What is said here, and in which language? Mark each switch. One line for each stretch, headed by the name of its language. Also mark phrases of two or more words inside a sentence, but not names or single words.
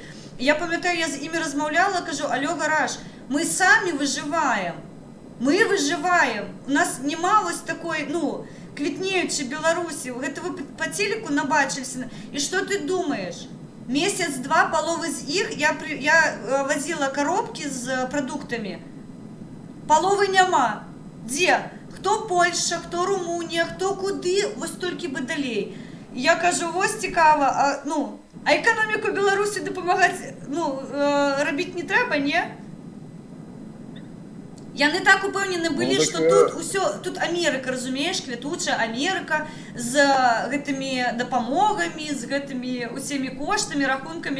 Belarusian: Я памятаю, я з імі размаўляла, кажу:
Russian: алё, гараж,
Belarusian: мы самі выжываем. Мы выжываем. У нас няма вось такой, ну, квітнеючай Беларусі. Гэта вы па телеку набачыліся. І што ты думаеш? Месяц-два, паловы з іх,
Ukrainian: я возила коробки з продуктами.
Belarusian: Половы няма. Дзе? Хто Польша, хто Румунія, хто куды, вось толькі бы далей. Я кажу: вось цікава, а эканоміку Беларусі дапамагаць, рабіць не трэба, не? Яны так упэўнены былі, што тут усё, тут Амерыка, разумееш, квітучая Амерыка з гэтымі дапамогамі, з гэтымі усімі коштамі, рахункамі.